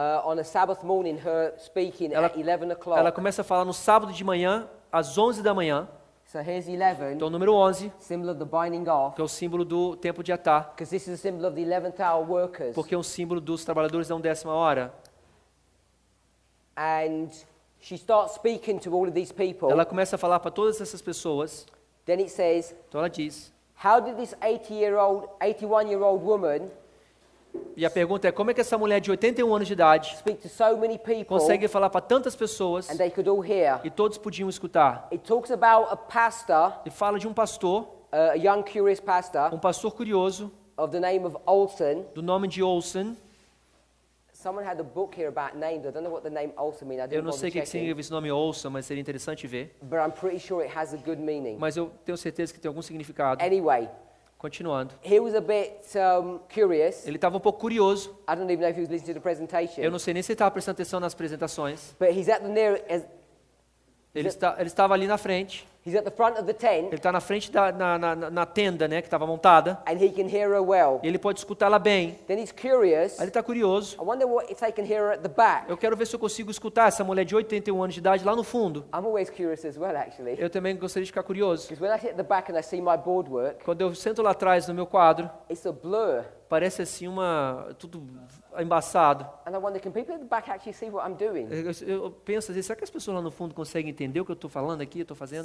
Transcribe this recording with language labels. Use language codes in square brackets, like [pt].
[en] on a Sabbath morning, her speaking [pt] Ela- [en] at 11 o'clock. [pt] ela começa a falar no sábado de manhã, às 11 da manhã. [en] So here's 11, [pt] Então, número 11, [en] symbol of the binding off, [pt] que é o símbolo do tempo de Atar, [en] because this is a symbol of the 11th hour workers. [pt] porque é um símbolo dos trabalhadores da 11ª hora. [en] And she starts speaking to all of these people. [pt] Ela começa a falar para todas essas pessoas. [en] Then it says, [pt] Então ela diz, [en] how did this 81-year-old woman [pt] e a pergunta é, como é que essa mulher de 81 anos de idade [en] speak to so many people [pt] consegue falar para tantas pessoas [en] and they could all hear? [pt] e todos podiam escutar? [en] It talks about a pastor, [pt] E fala de um pastor, [en] a young curious pastor [pt] um pastor curioso, [en] of the name of Olson. [pt] do nome de Olsen. [en] Someone had a book here about names. I don't know what the name Olson means. I [pt] Eu [en] didn't [pt] não sei o que [en] checking. [pt] significa esse nome Olsen, mas seria interessante ver. [en] But I'm pretty sure it has a good meaning. [pt] Mas eu tenho certeza que tem algum significado. [en] Anyway, [pt] Continuando. [en] he was a bit curious. [pt] Ele estava um pouco curioso. [en] I don't even know if he was listening to the presentation. [pt] Eu não sei nem se ele estava prestando atenção nas apresentações. [en] But he's at the [pt] Ele estava ali na frente. [en] he's at the front of the tent, [pt] Ele está na frente na tenda, né, que estava montada. [en] and he can hear her well. [pt] E ele pode escutá-la bem. [en] Then he's curious. [pt] Aí ele está curioso. [en] I wonder if they can hear her at the back. [pt] Eu quero ver se eu consigo escutar essa mulher de 81 anos de idade lá no fundo. [en] I'm always curious as well, actually. [pt] Eu também gostaria de ficar curioso. [en] Because when I sit at the back and I see my board work, [pt] Quando eu sento lá atrás no meu quadro, [en] it's a blur. [pt] parece assim tudo embaçado. [en] And I wonder, can people at the back actually see what I'm doing? [pt] Eu penso às vezes, será que as pessoas lá no fundo conseguem entender o que eu estou falando aqui, eu estou fazendo?